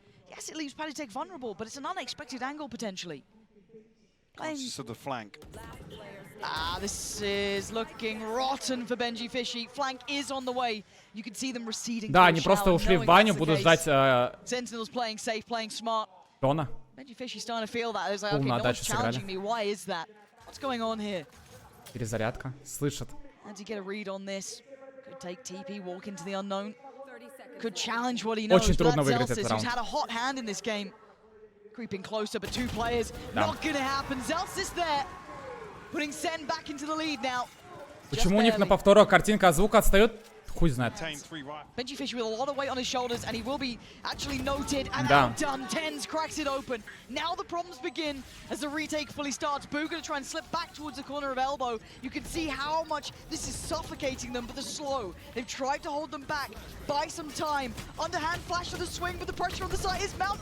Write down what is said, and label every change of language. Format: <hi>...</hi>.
<en>Yes, it leaves Palitek vulnerable, but it's an unexpected angle potentially. To the flank. This is looking rotten for Benji Fishy. Flank is on the way. You can see them receding.</en> <ru>Да, они просто ушли в баню, будут ждать.</ru> <en>Sentinels playing safe, playing smart.</en> <ru>Дона.</ru> <en>Benji Fishy starting to feel that. It's like, okay, no one's challenging me. Why is that? What's going on here?</en> <ru>Перезарядка. Слышит.</ru> <en>How do you get a read on this? Could take TP, walk into the unknown. Could challenge what he knows.</en> <ru>Очень трудно выиграть этот раунд.</ru> <en>Who's had a hot hand in this game. Creeping closer, but 2 players. Not gonna happen. Zelsis there. Putting Sen back into the lead now.</en> <ru>Почему у них на повторах картинка от звука отстает? Хуй знает.</ru> <en>Benji Fishy with a lot of weight on his shoulders, and he will be actually noted and outdone. Tens cracks it open. Now the problems begin as the retake fully starts. Boo gonna try and slip back towards the corner of elbow. You can see how much this is suffocating them, but they're slow. They've tried to hold them back, buy some time. Underhand flash to the swing, but the pressure on the side is mounting.</en>